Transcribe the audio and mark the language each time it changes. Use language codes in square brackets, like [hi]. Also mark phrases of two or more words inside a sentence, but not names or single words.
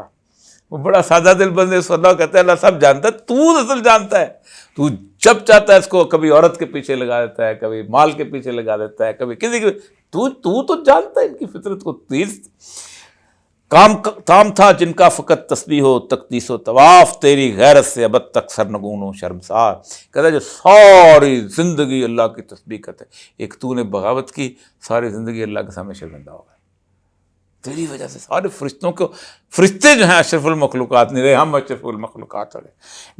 [ur] وہ بڑا سادہ دل بندے اس اللہ کہتا ہے اللہ سب جانتا ہے، تو اصل جانتا ہے۔ تو جب چاہتا ہے اس کو کبھی عورت کے پیچھے لگا دیتا ہے، کبھی مال کے پیچھے لگا دیتا ہے، کبھی کسی کے، تو جانتا ہے ان کی فطرت کو۔ تیز کام تھا جن کا فقط تسبیح و تقدیس و طواف، تیری غیرت سے ابد تک سرنگون و شرمسار۔ کہتا ہے جو ساری زندگی اللہ کی تسبیح کرتے، ایک تو نے بغاوت کی، ساری زندگی اللہ کے سامنے شرمندہ ہو گئے تیری وجہ سے۔ سارے فرشتوں کو، فرشتے جو ہیں اشرف المخلوقات نہیں رہے، ہم اشرف المخلوقات ہو گئے۔